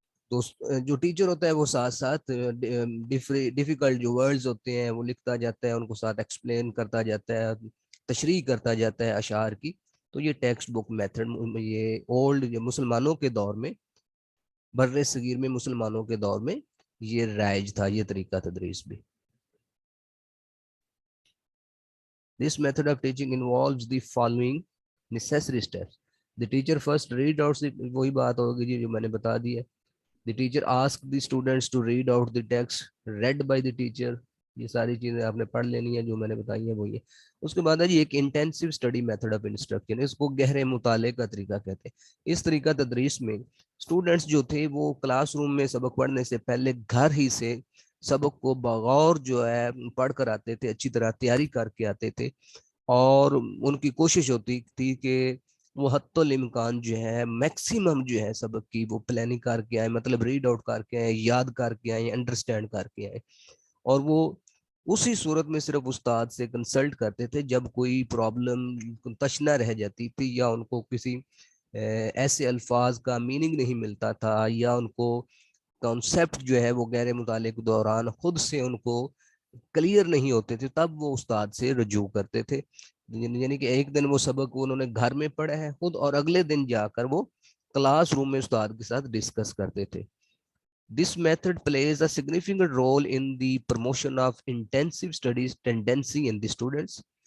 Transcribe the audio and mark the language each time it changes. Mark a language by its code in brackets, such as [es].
[ur] تو جو ٹیچر ہوتا ہے وہ ساتھ ساتھ ڈیفیکلٹ جو ورڈز ہوتے ہیں وہ لکھتا جاتا ہے, ان کو ساتھ ایکسپلین کرتا جاتا ہے, تشریح کرتا جاتا ہے اشعار کی. تو یہ ٹیکسٹ بک میتھڈ یہ اولڈ جو مسلمانوں کے دور میں, بر صغیر میں مسلمانوں کے دور میں یہ رائج تھا, یہ طریقہ تدریس بھی. [en] This method of teaching involves the following necessary steps. The teacher first read out [ur] وہی بات ہوگی جی جو میں نے بتا دی ہے. [en] The teacher asks the students to read out the text read by the teacher. [ur] یہ ساری چیزیں آپ نے پڑھ لینی ہے جو میں نے بتائی ہیں وہ یہ. اس کے بعد ہے جی ایک intensive study method of instruction, اس کو گہرے مطالعے کا طریقہ کہتے ہیں. اس طریقہ تدریس میں اسٹوڈنٹس جو تھے وہ کلاس روم میں سبق پڑھنے سے پہلے گھر ہی سے سبق کو بغور جو ہے پڑھ کر آتے تھے, اچھی طرح تیاری کر کے آتے تھے, اور ان کی کوشش ہوتی تھی کہ وہ حتی الامکان جو ہے میکسیمم جو ہے سبق کی وہ پلاننگ کر کے آئے, مطلب ریڈ آؤٹ کر کے آئے, یاد کر کے آئے, انڈرسٹینڈ کر کے آئے. اور وہ اسی صورت میں صرف استاد سے کنسلٹ کرتے تھے جب کوئی پرابلم تشنہ رہ جاتی تھی, یا ان کو کسی ایسے الفاظ کا میننگ نہیں ملتا تھا, یا ان کو کانسیپٹ جو ہے وہ غیر مطالعے کے دوران خود سے ان کو کلیئر نہیں ہوتے تھے, تب وہ استاد سے رجوع کرتے تھے. یعنی کہ ایک دن وہ سبق انہوں نے گھر میں پڑھا ہے خود, اور اگلے دن جا کر وہ کلاس روم میں استاد کے ساتھ ڈسکس کرتے تھے. [en] This method plays a significant role in the promotion of intensive studies tendency in the students.